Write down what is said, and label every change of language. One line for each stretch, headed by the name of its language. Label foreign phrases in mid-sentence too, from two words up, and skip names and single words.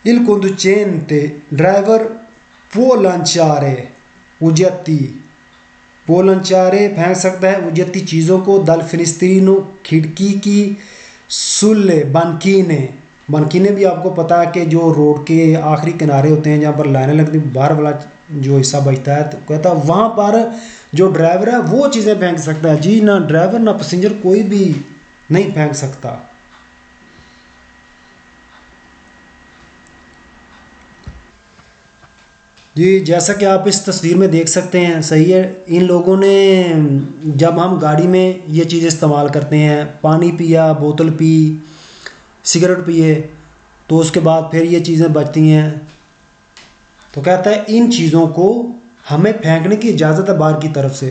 Italian: Il conducente driver può lanciare
Hindi: oggetti, può lanciare फेंक सकता है oggetti चीज़ों को
Italian: dal finestrino
Hindi: खिड़की की
Italian: sulle banchine, banchine
Hindi: भी आपको पता है कि जो रोड के आखिरी किनारे होते हैं जहाँ पर लाइनें लगती बाहर वाला जो हिस्सा बचता है, तो कहता है वहाँ पर जो ड्राइवर है वो चीज़ें फेंक सकता है। जी ना ड्राइवर ना पैसेंजर कोई भी नहीं फेंक सकता। जी जैसा कि आप इस तस्वीर में देख सकते हैं, सही है, इन लोगों ने जब हम गाड़ी में ये चीज़ इस्तेमाल करते हैं, पानी पिया, बोतल पी, सिगरेट पिए, तो उसके बाद फिर ये चीज़ें बचती हैं, तो कहता है इन चीज़ों को हमें फेंकने की इजाज़त है बाहर की तरफ से।